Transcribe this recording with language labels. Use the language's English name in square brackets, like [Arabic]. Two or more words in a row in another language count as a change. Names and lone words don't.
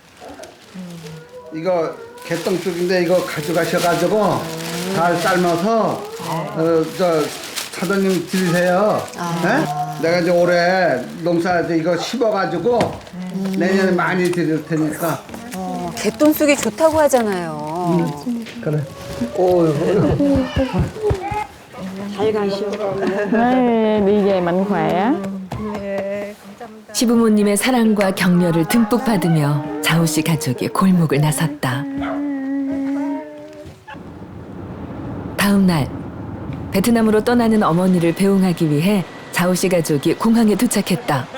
[Korean] 이거 개똥죽인데 이거 가져가셔가지고 잘 삶아서 저 사장님 드리세요. 네? 내가 이제 올해 농사 이거 심어가지고 내년에 많이 드릴 테니까. 갯돈쑥이 좋다고 하잖아요. 그래. 오. [Vietnamese] đi về mạnh khỏe. [Korean] 시부모님의 사랑과 격려를 듬뿍 받으며 자우 씨 가족이 골목을 나섰다. 다음 날 베트남으로 떠나는 어머니를 배웅하기 위해 자우 씨 가족이 공항에 도착했다.